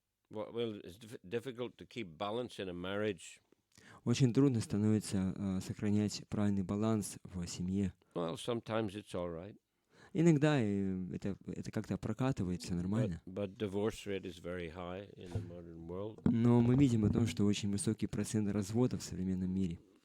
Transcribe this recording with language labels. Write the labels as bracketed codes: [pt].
[en] Well, it's difficult to keep balance in a marriage. [ru] Очень трудно становится сохранять правильный баланс в семье. [en] Well, sometimes it's all right. [ru] Иногда это как-то прокатывается нормально. [en] But divorce rate is very high in the modern world. [ru] Но мы видим о том, что очень высокий процент разводов в современном мире.